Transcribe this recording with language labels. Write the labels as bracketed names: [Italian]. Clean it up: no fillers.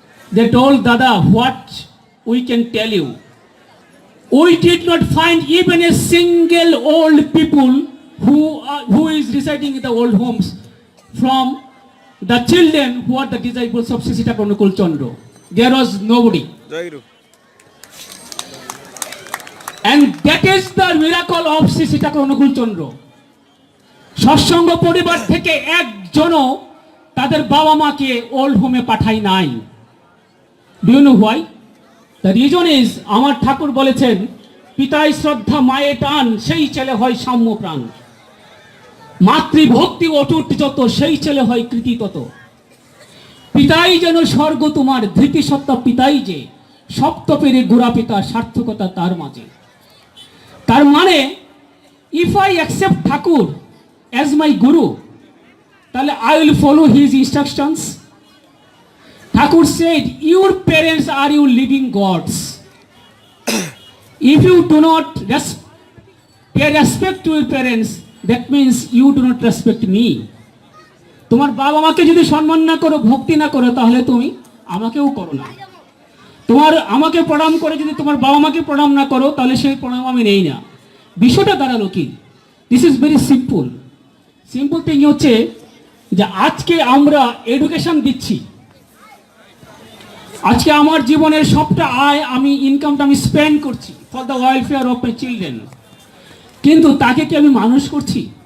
[English] They told, Dada, what we can tell you. We did not find even a single old people who is residing in the old homes from the children who are the disciples of Sri Thakur Anukul Chandra. There was nobody. And that is the miracle of Sri Thakur Anukul Chandra. [Bangla] সৎসঙ্গ পরিবার থেকে একজনও তাদের বাবা মাকে old হোমে পাঠায় নাই। [English] Do you know why? The reason is, [Bangla] আমার ঠাকুর বলেছেন, পিতায় শ্রদ্ধা মায়ে টান, সেই ছেলে হয় সাম্য প্রাণ। মাতৃভক্তি অটুট যত, সেই ছেলে হয় কৃতি তত। পিতাই যেন স্বর্গ তোমার, ধৃতি সত্তা পিতাই যে, সপ্ত পেরে গোড়া পিতা, সার্থকতা তার মাঝে। তার মানে [English] if I accept Thakur as my guru, [Bangla] তাহলে [English] I will follow his instructions. Thakur said, your parents are your living gods. If you do not pay respect to your parents, that means you do not respect me. [Bangla] তোমার বাবা মাকে যদি সম্মান না করো, ভক্তি না করো, তাহলে তুমি আমাকেও করো না। আমাকে প্রণাম করে যদি তোমার বাবা মাকে প্রণাম না করো, তাহলে সেই প্রণাম আমি নেই না। বিষয়টা দাঁড়ালো কি? [English] This is very simple. Simple thing [Bangla] হচ্ছে যে আজকে আমরা এডুকেশন দিচ্ছি, আজকে আমার জীবনের সবটা আয়, ইনকামটা আমি স্পেন্ড করছি [English] for the welfare of my children, [Bangla] কিন্তু তাকে কি আমি মানুষ করছি?